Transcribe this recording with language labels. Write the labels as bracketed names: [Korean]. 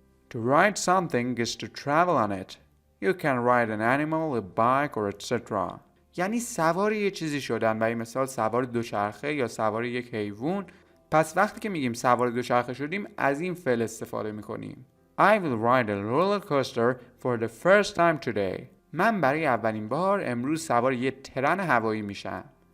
[English] To ride something is to travel on it. You can ride an animal, a bike or etc. [Persian] یعنی سوار یه چیزی شدن. برای مثال سوار دوچرخه یا سوار یک حیوان. پس وقتی که میگیم سوار دوچرخه شدیم از این فعل استفاده میکنیم. [English] I will ride a roller coaster for the first time today. [Persian] من برای اولین بار امروز سوار یه ترن هوایی میشم.